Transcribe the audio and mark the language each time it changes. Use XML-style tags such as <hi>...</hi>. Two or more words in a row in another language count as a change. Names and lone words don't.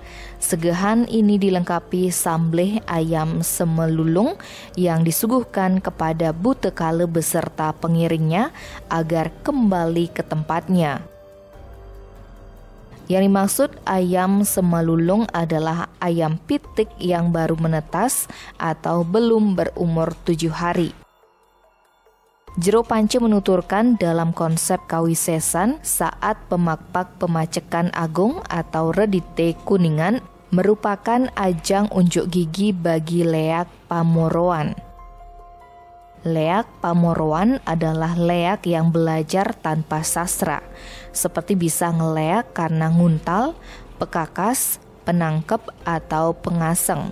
<id>Segehan ini dilengkapi sambleh ayam semelulung yang disuguhkan kepada buta kala beserta pengiringnya agar kembali ke tempatnya. Yang dimaksud ayam semelulung adalah ayam pitik yang baru menetas atau belum berumur 7 hari. Jero Panca menuturkan dalam konsep kawisesan saat pemakpak pemacekan agung atau redite kuningan merupakan ajang unjuk gigi bagi leak pamoroan. Leak pamoroan adalah leak yang belajar tanpa sastra, seperti bisa ngeleak karena nguntal, pekakas, penangkep, atau pengaseng.</id>